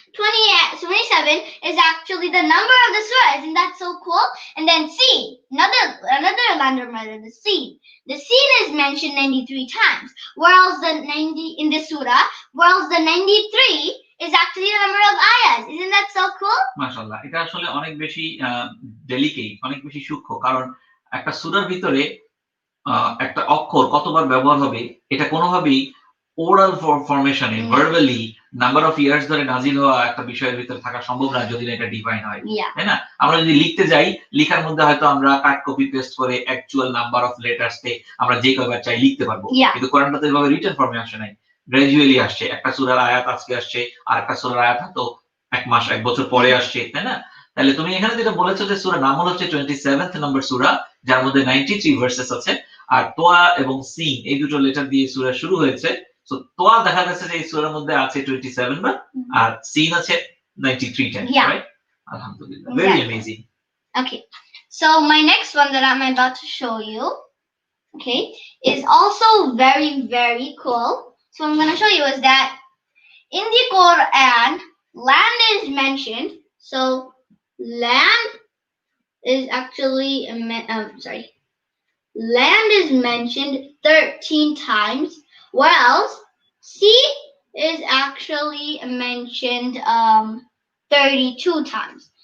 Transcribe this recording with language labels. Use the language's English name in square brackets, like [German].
[English] 27 is actually the number of the surah. Isn't that so cool? And then C, another random letter, the Sin. The Sin is mentioned 93 times. Whereas the 90 in the surah, whereas the 93 is actually the number of ayahs. Isn't that so cool? [Bangla] মাশাআল্লাহ। এটা আসলে অনেক বেশি delicate, অনেক বেশি সূক্ষ্ম। কারণ একটা সূরার ভিতরে একটা অক্ষর কতবার ব্যবহার হবে এটা কোনোভাবেই oral ফরমেশনে verbally number of years ধরে নাজিল হওয়া একটা বিষয়ের ভিতরে থাকা সম্ভব না যদি না এটা ডিফাইন হয়, তাই না? আমরা যদি লিখতে যাই, লেখার মধ্যে হয়তো আমরা কাট কপি পেস্ট করে অ্যাকচুয়াল নাম্বার অফ লেটারস কে আমরা যে কয়বার চাই লিখতে পারবো, কিন্তু কোরআনটা তো এভাবে রিটেন ফর্মে আসে নাই। গ্র্যাজুয়ালি আসছে। একটা সূরার আয়াত আজকে আসছে, আর একটা সূরার আয়াত হয়তো ১ মাস ১ বছর পরে আসছে, তাই না? তাহলে তুমি এখানে যেটা বলেছো যে সূরার নাম হচ্ছে 27th নাম্বার সূরা, যার মধ্যে 93 ভার্সেস আছে। আর তোয়া এবং সিন এই দুটো লেটার দিয়ে সূরা শুরু হয়েছে। সো তোয়া দেখা যাচ্ছে যে এই সূরার মধ্যে আছে 27 বার, আর সিন আছে 93 টাইমস, [English] Yeah. Right? আলহামদুলিল্লাহ, very Exactly. Amazing. Okay, so my next one that I'm about to show you, okay, is also very, very cool. So I'm going to show you is that in the Quran, land is mentioned. So land is actually, land is mentioned 13 times, whereas sea is actually mentioned 32 times.